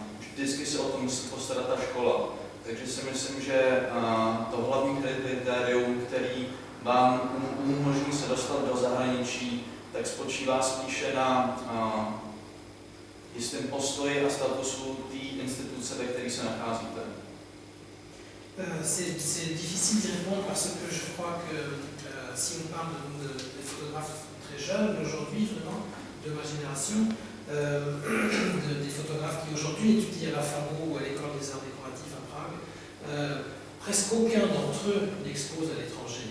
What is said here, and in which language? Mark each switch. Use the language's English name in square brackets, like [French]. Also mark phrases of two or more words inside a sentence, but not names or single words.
[Czech] Vždycky se o to musí postarat ta škola. Takže si myslím, že to hlavní kritérium, který vám umožní se dostat do zahraničí, tak spočívá spíše na jistém postoji a statusu té instituce, ve které se nacházíte. [French] C'est difficile d'y répondre parce que je crois que si on parle des photographes très jeunes d'aujourd'hui, vraiment, de ma génération, des photographes qui aujourd'hui étudient à la FAMO ou à l'école des arts décoratifs à Prague, presque aucun d'entre eux n'expose à l'étranger.